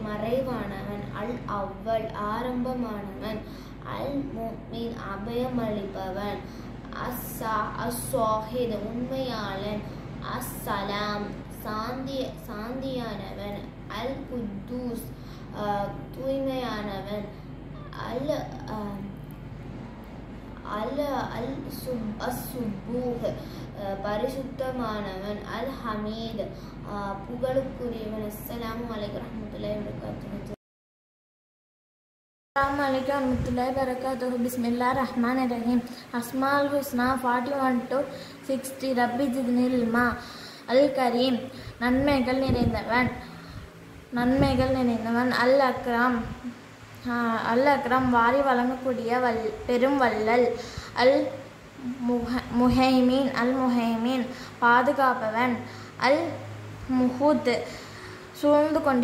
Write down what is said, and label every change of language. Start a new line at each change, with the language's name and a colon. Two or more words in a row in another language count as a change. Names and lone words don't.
Tamil: மறைவானவன், அல்-அவ்வல் ஆரம்பமானவன், அல்-முஃமின் அபயமளிப்பவன், அஸ்-ஸாஹித் உண்மையாளன், அஸ்-ஸலாம் சாந்தியானவன், அல்-குத்தூஸ் தூய்மையானவன், அல்-சுப்பூஹ் பரிசுத்தமானவன், அல்-ஹமீத் புகழுக்குரியவன்.
Arabic: السلام عليكم ورحمة الله وبركاته. السلام عليكم ورحمة الله وبركاته. بسم الله الرحمن الرحيم. Asmaul Husna 41 to 60. رب زدني علما.
Tamil: Al-Karim நன்மைகள் நிறைந்தவன், அல்-அக்ரம் வாரி வழங்கக்கூடிய பெரும் வள்ளல், அல்-முஹைமீன் பாதுகாப்பவன், அல்-முஹூத் சூழ்ந்து